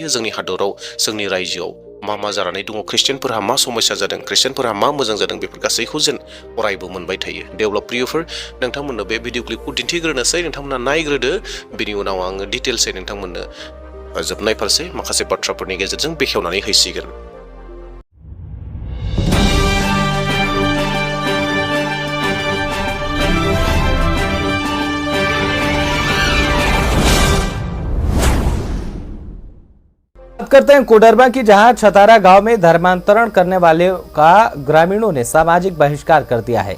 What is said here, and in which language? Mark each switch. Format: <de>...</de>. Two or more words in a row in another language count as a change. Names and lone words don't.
<brx>जोंनि हादराव, जोंनि रायजोआव मा जानानै दङ, ख्रिस्टियानफोरहा मा समस्या जादों, ख्रिस्टियानफोरहा मा मोजां जादों, बेफोर गासैखौ जेन अरायबो मोनबाय थायो। दे अब्ला प्रियफोर, नोंथांमोननो बे भिडिअ क्लिपखौ दिन्थिग्रोनोसै। नोंथांमोना नायग्रोदो, बिनि उनाव आङो डिटेल्सै नोंथांमोननो जोबनाय फारसे माखासे बाथ्राफोरनि गेजेरजों बेखेवनानै होसिगोन।</brx> <hi>करते हैं कोडरमा की, जहां छतारा गांव में धर्मांतरण करने वाले का ग्रामीणों ने सामाजिक बहिष्कार कर दिया है।</hi>